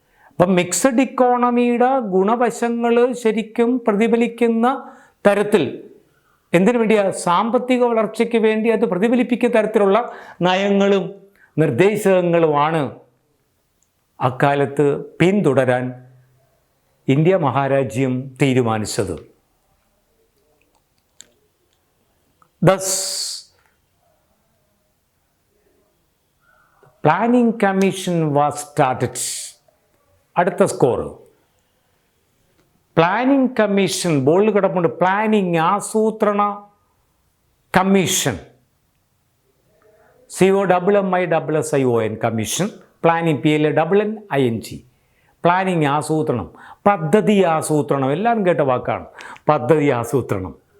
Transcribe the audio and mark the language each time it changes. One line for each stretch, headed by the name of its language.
Malayalam: അപ്പം മിക്സഡ് ഇക്കോണമിയുടെ ഗുണവശങ്ങൾ ശരിക്കും പ്രതിഫലിക്കുന്ന തരത്തിൽ, എന്തിനു വേണ്ടിയാ? സാമ്പത്തിക വളർച്ചയ്ക്ക് വേണ്ടി അത് പ്രതിഫലിപ്പിക്കുന്ന തരത്തിലുള്ള നയങ്ങളും നിർദ്ദേശങ്ങളുമാണ് അക്കാലത്ത് പിന്തുടരാൻ ഇന്ത്യ മഹാരാജ്യം തീരുമാനിച്ചത്.
English: Thus, planning commission was started.
Malayalam: അടുത്ത സ്കോർ പ്ലാനിംഗ് കമ്മീഷൻ. ബോർഡിൽ കിടപ്പുണ്ട് പ്ലാനിംഗ് ആസൂത്രണ commission. COMMISSION commission. Planning PLANNING. Planning ആസൂത്രണം, പദ്ധതി ആസൂത്രണം, എല്ലാവരും കേട്ട വാക്കാണ് പദ്ധതി ആസൂത്രണം.